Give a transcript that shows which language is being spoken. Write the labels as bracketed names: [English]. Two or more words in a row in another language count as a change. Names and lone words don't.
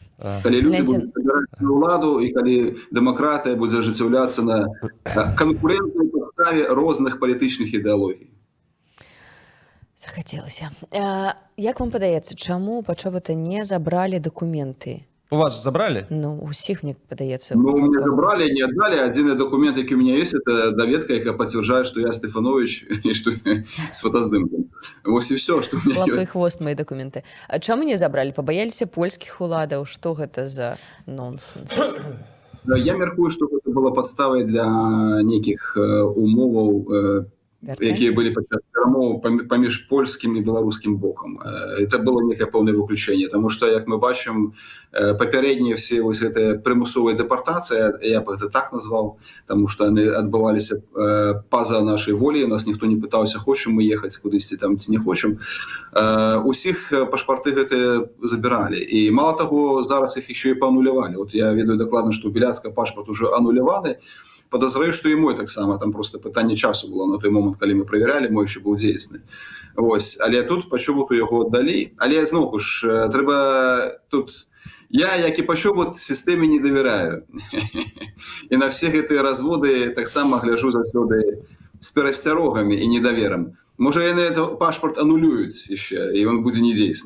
[Belarusian] Калі люди будуць забіраць ўладу, і калі дэмакратыя будзе ажыццяўляцца на канкурэнтнай падставе розных палітычных ідэалогій. Захацелася. Як вам падаецца, чаму Пачобута не забралі дакументы? [Russian] У вас забрали? [Belarusian] Ну, усіх, мне падаецца. Ну, [Russian] мне забрали, не отдали. Один документ, который у меня есть, это доведка, которая подтверждает, что я Стефанович и что с фотоздымком. Вот и все, что у меня [Belarusian] Лапы і хвост [Russian] мои документы. [Belarusian] А чаму не забралі? Пабаяліся польскіх уладаў? Што гэта за нонсенс? Я мяркую, [Russian] что это было подставой для неких [Belarusian] умоваў, якія былі падчас перамоў паміж польскім і беларускім бокам. [Russian] Это было [Belarusian] некае пэўнае выключэнне, таму што, як мы бачым, папярэднія все вось гэтыя прымусовыя дэпартацыі, я б гэта так назваў, таму што яны адбываліся па-за нашай волі, нас ніхто не пытаўся, хочам мы ехаць кудысьці там ці не хочам. Усіх пашпарты гэтыя забіралі. І мала таго, зараз іх яшчэ і паанулявалі. Вот я ведаю дакладна, што у Біляцка пашпарт уже ануляваны. [Russian] Подозреваю, что и мой [Belarusian] так само, там просто пытанне часу было на той момент, калі мы [Russian] проверяли, мой еще был [Belarusian] дзейсны. Ось, але тут Пачобуту яго аддалі. Але зноwu ж, трэба тут... Я, як і Пачобут, сістэме не давяраю. І на все гэтыя разводы таксама гляджу заўсёды з перасцярогамі і недаверам. Можа, яны этот пашпарт анулююць яшчэ, і он будзе недзейсны.